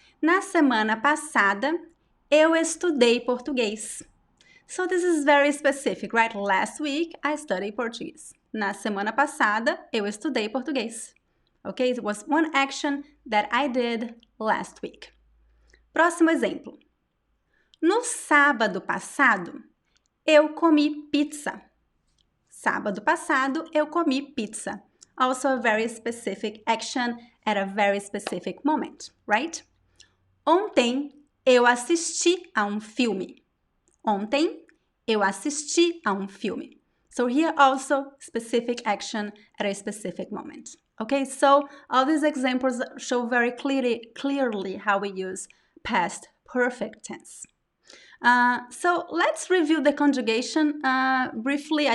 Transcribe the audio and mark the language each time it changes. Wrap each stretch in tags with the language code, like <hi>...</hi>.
<pt>Na semana passada, eu estudei português.</pt> <en>So this is very specific, right? Last week, I studied Portuguese.</en> <pt>Na semana passada, eu estudei português.</pt> <en>Okay, it was one action that I did last week.</en> <pt>Próximo exemplo. No sábado passado, eu comi pizza. Sábado passado, eu comi pizza.</pt> <en>Also a very specific action at a very specific moment, right?</en> <pt>Ontem, eu assisti a um filme. Ontem, eu assisti a um filme.</pt> <en>So here also specific action at a specific moment. Okay, so all these examples show very clearly how we use past perfect tense. So let's review the conjugation briefly.</en>